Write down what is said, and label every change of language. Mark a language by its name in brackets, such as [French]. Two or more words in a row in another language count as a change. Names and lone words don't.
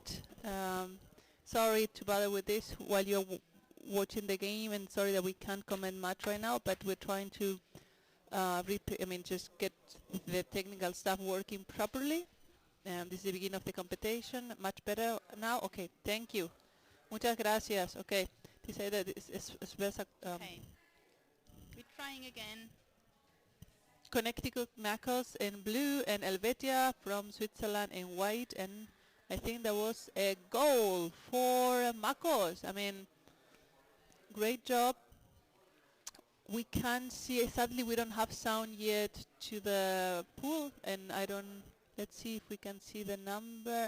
[English] Sorry to bother with this while you're watching the game, and sorry that we can't comment much right now, but we're trying to just get the technical stuff working properly. This is the beginning of the competition. Much better now? Okay, thank you. [Spanish] Muchas gracias. Okay. Dice that es besser, [English] Okay. We're trying again. Connecticut Macos in blue and Helvetia from Switzerland in white, and I think there was a goal for Macos. I mean, great job. We can't see, sadly we don't have sound yet to the pool, and let's see if we can see the number.